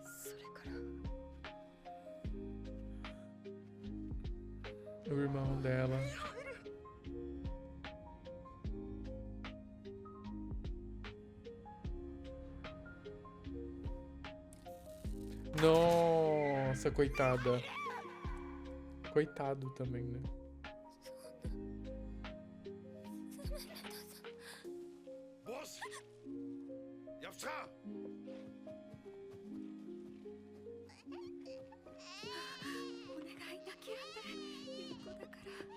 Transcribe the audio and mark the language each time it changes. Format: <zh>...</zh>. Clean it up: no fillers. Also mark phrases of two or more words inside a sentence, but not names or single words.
<ja>それから</ja> <pt>O irmão dela. Nossa, coitada. Coitado também, né? ボスヤフチャ</pt> <ja>お願い泣き止んでいい子だから</ja>